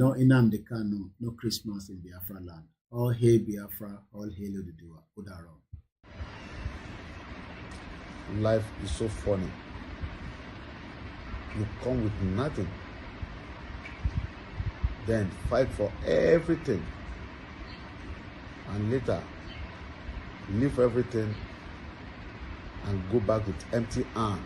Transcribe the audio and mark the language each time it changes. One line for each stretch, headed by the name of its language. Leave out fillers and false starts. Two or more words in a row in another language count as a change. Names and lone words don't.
English: Nnamdi Kanu, no Christmas in Biafra land. All hail Biafra, all hail Oduduwa.
Igbo: Udaro.
English: Life is so funny. You come with nothing, then fight for everything, and later leave everything and go back with empty hand.